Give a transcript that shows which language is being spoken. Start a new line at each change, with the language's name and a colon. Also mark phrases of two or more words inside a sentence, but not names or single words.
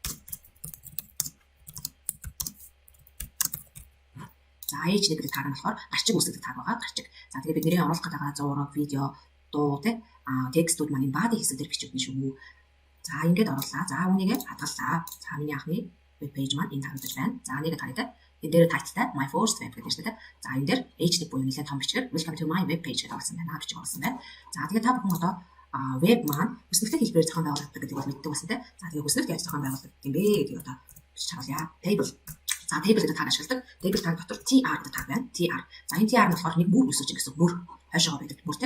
Mongolian: За h1 гэдэг таг нь болохоор гарчиг үүсгэх таг байгаа. Гарчиг. За тэгээд бидний оруулах гэдэг зураг, видео, дуу тийм текстүүд маань энэ body хэсэг дээр бичигдэн шүү. За ингээд оруулаа. За үүнийгээ хадгаллаа. За миний анхны
English: web page
Mongolian: маань энэ харагдаж байна. За нэгэ харагдаа. Энэ дээр тайлтай
English: my first web
Mongolian: гэдэг шүү дээ. За энэ дээр h1 буюу нэлээд том бичгээр
English: welcome to my web page
Mongolian: гэдэг болсон байна. Бичиг болсон байна. За тэгээд та бүхэн одоо веб маань хүснэгтэй хэлбэрээр зохион байгуулдаг гэдэг бол мэддэг болсон тийм. За тэгээд хүснэгт яаж зохион байгуулдаг юм бэ гэдгийг одоо бичиж харуулъя. Table. За table гэдэг таг ашигладаг. Table таг дотор tr гэдэг таг байна. Tr. За энэ tr нь болохоор нэг бүр өсөж гэсэн бүр хойшоо байдаг бүртэй.